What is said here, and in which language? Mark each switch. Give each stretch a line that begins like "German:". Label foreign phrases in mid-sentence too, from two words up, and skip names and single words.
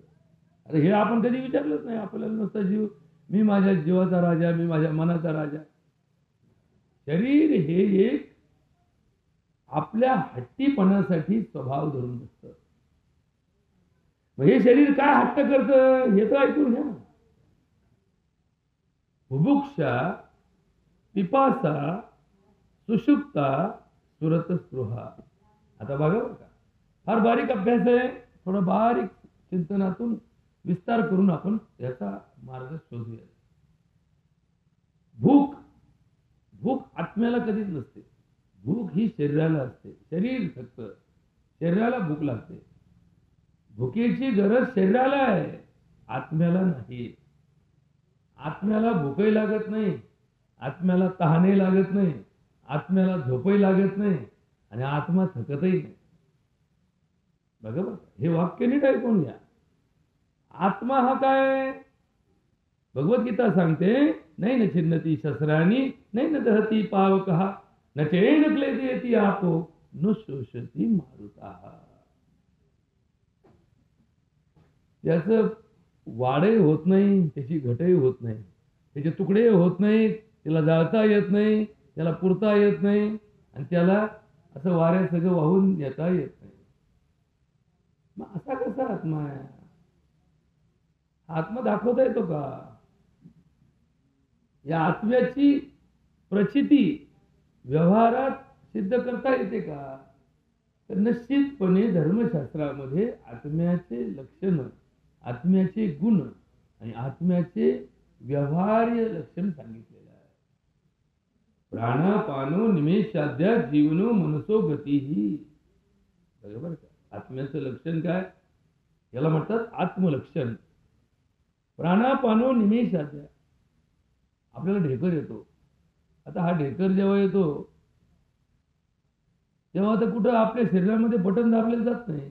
Marathi: अरे हे आपण कधी विचारलंच नाही. आपल्याला नुसता जीव, मी माझ्या जीवाचा राजा, मी माझ्या मनाचा राजा. शरीर हे एक आपल्या हट्टीपणासाठी स्वभाव धरून बसतं. मग हे शरीर काय हट्ट करतं हे तर ऐकून घ्या.
Sanskrit: बुभुक्षा, पिपासा, सुषुप्ता, सुरतस्पृहा.
Marathi: आता बघा बरं का, फार बारीक अभ्यास आहे. थोडा बारीक चिंतनातून विस्तार करून आपण याचा मार्ग शोधूया. भूक, भूक आत्म्याला कधीच नसते. भूक ही शरीराला असते. शरीर फक्त, शरीराला भूक लागते. भुकेची गरज शरीराला आहे, आत्म्याला नाही. आत्म्याला भूकही लागत नाही, आत्म्याला तहानही लागत नाही, आत्म्याला झोपही लागत नाही, आणि आत्मा थकतही नाही. बघा बघा, हे वाक्य नीट ऐकून घ्या. आत्मा हा काय? भगवद्गीता सांगते,
Sanskrit: नाही न छिन्नती शस्त्राणी, नाही न दहती पावकः, न चैन क्लेदयति आपो, न शोषती मारुतः.
Marathi: त्याचं वाढही होत नाही, त्याची घटही होत नाही, त्याचे तुकडे होत नाही, त्याला जाळता येत नाही, त्याला पुरता येत नाही, आणि त्याला असं वाऱ्या सगळं वाहून येता येत नाही. मग असा कसा आत्मा आहे? आत्मा दाखवता येतो का? या आत्म्याची प्रचिती व्यवहारात सिद्ध करता येते का? तर निश्चितपणे धर्मशास्त्रामध्ये आत्म्याचे लक्षण, आत्म्याचे गुण आणि आत्म्याचे व्यवहार्य लक्षण सांगितलेलं आहे.
Sanskrit: प्राणापानो निमेषाद्या जीवनो मनसो गतीही.
Marathi: बरोबर का? आत्म्याचं लक्षण काय? याला म्हणतात आत्मलक्षण.
Sanskrit: प्राणापानो निमेषाद्या.
Marathi: आपल्याला ढेकर येतो. आता हा ढेकर जेव्हा येतो तेव्हा आता कुठं आपल्या शरीरामध्ये बटन दाबले जात नाही.